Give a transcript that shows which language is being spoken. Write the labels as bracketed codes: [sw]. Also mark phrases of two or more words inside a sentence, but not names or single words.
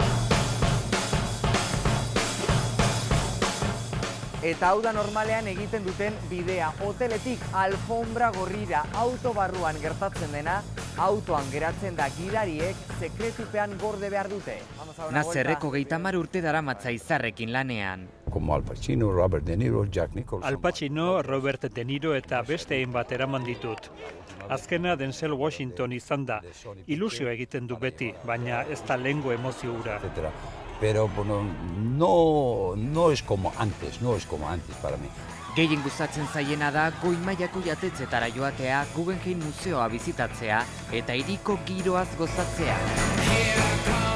[eu] Eta hau da normalean egiten duten bidea. Hoteletik alfombra gorrira auto barruan gertatzen dena, autoan geratzen da gidariek sekretupean gorde behar dute. Nazerreko 30 urte daramatza Izarrekin lanean. [es] Como Al Pacino, Robert De Niro, Jack Nicholson. [eu] Al Pacino, Robert De Niro eta beste hainbat eraman ditut. Azkena Denzel Washington izan da. Ilusio egiten du beti, baina ez da lehengo emozio hura. [es] Pero bueno, no es como antes para mí. [eu] Gehien gustatzen zaiena da goi mailako jatetzetara joatea, Guggenheim museoa bizitatzea eta hiriko giroaz gozatzea.